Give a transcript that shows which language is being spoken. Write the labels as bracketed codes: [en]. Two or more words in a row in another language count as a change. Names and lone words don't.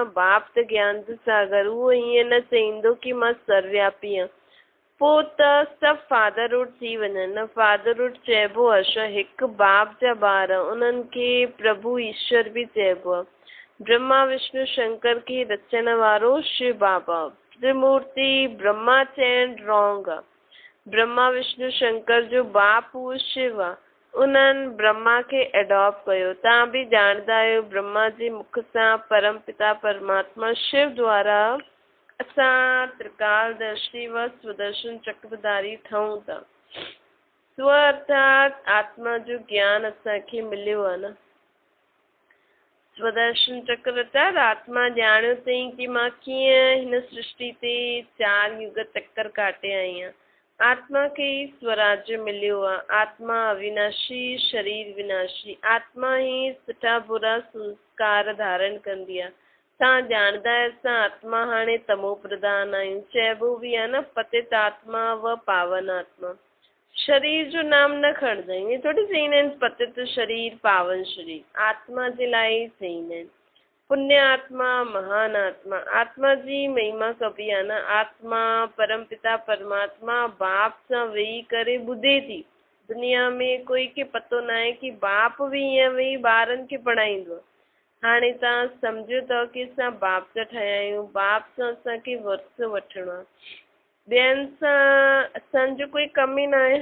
[sd] बाप त ज्ञान जो सागर, उहो हीअं न चईंदो कि मां सर्वव्यापी आहियां। पोइ त सभु फादरहुड थी वञनि न। फादरहुड चइबो आहे छा? हिकु बाप जा ॿार, उन्हनि खे प्रभु ईश्वर बि चइबो आहे। ब्रह्मा विष्णु शंकर खे रचण वारो शिव बाबा। त्रिमूर्ति ब्रह्मा चइण रॉन्ग आहे। ब्रह्मा विष्णु शंकर जो बाप उहो शिव आहे। उन्हनि ब्रह्मा खे एडॉप्ट कयो। तव्हां बि ॼाणंदा आहियो ब्रह्मा जे मुख सां परम पिता परमात्मा शिव द्वारा असां त्रिकालदर्शी व स्वदर्शन चक्रधारी ठहूं था। स्व अर्थात आत्मा जो ज्ञान असांखे मिलियो आहे न। स्वदर्शन चक्र अर्थात आत्मा ॼाणियो अथई कि मां कीअं हिन सृष्टि ते 4 युग चक्कर काटे आई आहियां। आत्मा खे ई स्वराज्य मिलियो आहे। आत्मा अविनाशी, शरीर विनाशी। आत्मा ई सुठा बुरा संस्कार धारण कंदी आहे। तव्हां ॼाणंदा आहियो असां आत्मा हाणे तमो प्रधान आहियूं। चइबो बि आहे न पतित आत्मा व पावन आत्मा। शरीर जो नाम न खणंदा आहियूं। इहे थोड़ी चईंदा आहिनि पतित शरीर पावन शरीर। आत्मा जे लाइ चईंदा आहिनि। पुण्य आत्मा, महान आत्मा। आत्मा जी महिमा कबी आहे न। आत्मा परम पिता परमात्मा बाप सां वेही करे ॿुधे थी। दुनिया में कोई खे पतो न आहे कि बाप बि ईअं वेही ॿारनि खे पढ़ाईंदो आहे। हाणे तव्हां सम्झो था कि असां बाप जा ठहिया आहियूं। बाप सां असांखे वर्स वठिणो आहे। ॿियनि सां असांजो कोई कम ई न आहे।